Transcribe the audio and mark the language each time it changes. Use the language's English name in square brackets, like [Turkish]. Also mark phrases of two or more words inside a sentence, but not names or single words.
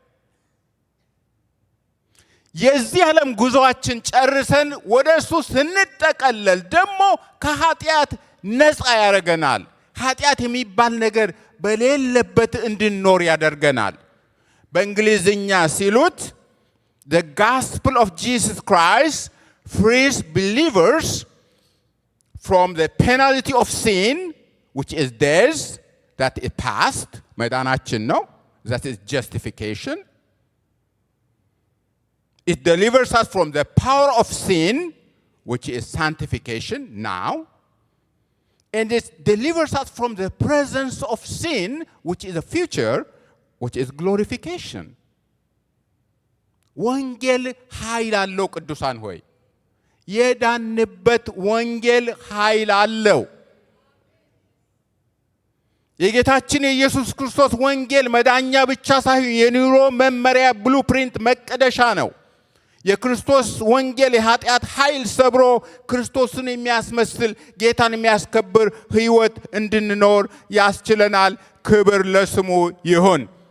[Amharic] የዚህ ዓለም ጉዞአችን ጨርሰን ወደ እሱ ስንጠቀለል ደግሞ ከኃጢአት ነፃ ያደርገናል። ኃጢአት የሚባል ነገር በሌለበት እንድንኖር ያደርገናል። በእንግሊዝኛ ሲሉት [English] the gospel of Jesus Christ frees believers from the penalty of sin, which is death, that is past, [Amharic] መዳናችን ነው። [English] that is justification. It delivers us from the power of sin, which is sanctification now. And it delivers us from the presence of sin, which is the future, which is glorification. [Amharic] ወንጌል ኃይል አለው። ቅዱሳን ሆይ የዳንበት ወንጌል ኃይል አለው። የጌታችን የኢየሱስ ክርስቶስ ወንጌል መዳኛ ብቻ ሳይሆን የኑሮ መመሪያ ብሉፕሪንት መቀደሻ ነው። የክርስቶስ ወንጌል የኃጢአት ኃይል ሰብሮ ክርስቶስን የሚያስመስል ጌታን የሚያስከብር ሕይወት እንድንኖር ያስችለናል። ክብር ለስሙ ይሁን።